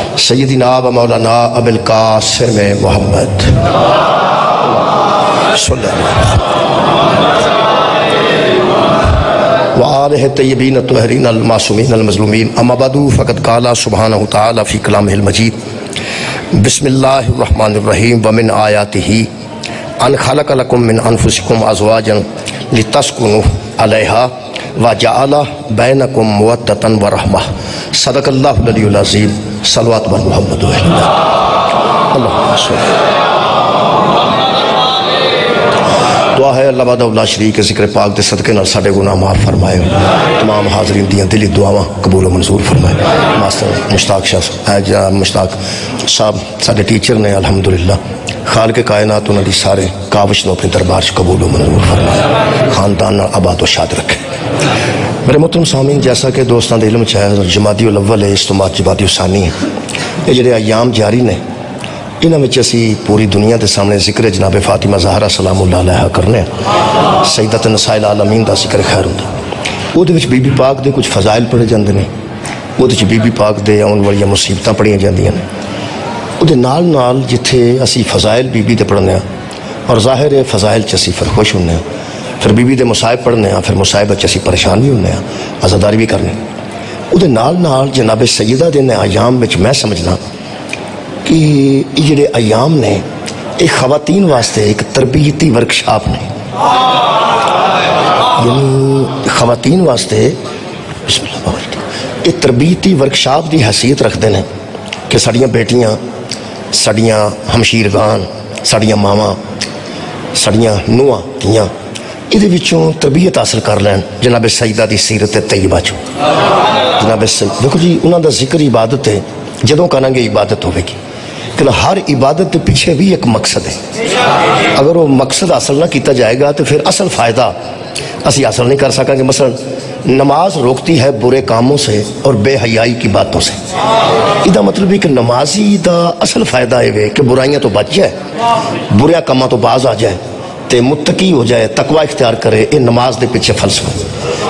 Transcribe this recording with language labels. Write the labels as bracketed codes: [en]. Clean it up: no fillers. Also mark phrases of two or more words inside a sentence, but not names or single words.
[ar] سیدنا و مولانا ابو القاسم محمد صلی اللہ وآلہ الطیبین الطاہرین المعصومین المظلومین اما بعد فقد قال سبحانہ تعالی فی کلامہ المجید بسم اللہ الرحمن الرحیم ومن آیاتہ ان خلق لکم من انفسکم ازواجا لتسکنوا علیہا وجعل بینکم مودۃ ورحمہ صدق اللہ العلی العظیم صلوات بر محمد اللہم صلی [pa] دعا ہے اللہ وحدہ لا شریک کے ذکر پاک دے صدقے نال ساڈے گناہ معاف فرمائے، تمام حاضرین دیاں دلی دعاواں قبول و منظور فرمائے۔ ماسٹر مشتاق شاہ مشتاق صاحب ساڈے ٹیچر نے الحمدللہ، خالق کائنات انہاں دی سارے کاوش نو اپنے دربار چ قبول و منظور فرمائے، خاندان نال آباد و شاد رکھے۔ میرے محترم سامعین، جیسا کہ دوستاں دے علم چ ہے جمادی الاول ہے، اس تو بعد جمادی الثانی ہے، یہ جڑے ایام جاری نے انہاں وچ اسی پوری دنیا دے سامنے ذکر جناب فاطمہ زہرا [ar] سلام اللہ علیہا [pa] کرنے، [ar] سیدۃ نساء العالمین [pa] دا ذکر خیر ہوندا، او دے وچ بی بی پاک دے کچھ فضائل پڑھے جاندے نے، او دے وچ بی بی پاک دے آن والیاں مصیبتاں پڑھیاں جاندیاں نے، او دے نال نال جتھے اسی فضائل بی بی دے پڑھنے ہاں اور ظاہر ہے فضائل چ اسی پھر خوش ہونے ہاں، پھر بی بی دے مصائب پڑھنے ہاں، پھر مصائب چ اسی پریشان بھی ہونے ہاں، عزاداری بھی کرنے، او دے نال نال جناب سیدہ دے ایام وچ میں سمجھدا کہ یہ جڑے ایام نے ایک خواتین واسطے ایک تربیتی ورکشاپ نے، یعنی خواتین واسطے بسم اللہ ایک تربیتی ورکشاپ دی حیثیت رکھتے ہیں کہ ساڑیاں بیٹیاں، ساڑیاں ہمشیرگان، ساڑیاں ماواں، ساڑیاں نوہاں کیاں یہ وچوں تربیت حاصل کر لین جناب سیدہ دی سیرت طیبہ چوں۔ جناب سیدہ دیکھو جی انہاں دا ذکر عبادت ہے، جدوں کریں گے عبادت ہوئے گی، [ur] کہ ہر عبادت کے پیچھے بھی ایک مقصد ہے، [pa] اگر وہ مقصد حاصل نہ کیتا جائے گا تو پھر اصل فائدہ اسی حاصل نہیں کر سکیں گے۔ [ur] مثلا نماز روکتی ہے برے کاموں سے اور بے حیائی کی باتوں سے، [pa] یہ مطلب ہے کہ نمازی دا اصل فائدہ ہے کہ برائیاں تو بچ جائے، برے کاموں تو باز آ جائے تے متقی ہو جائے، تقوی اختیار کرے، یہ نماز دے پیچھے فلسفہ۔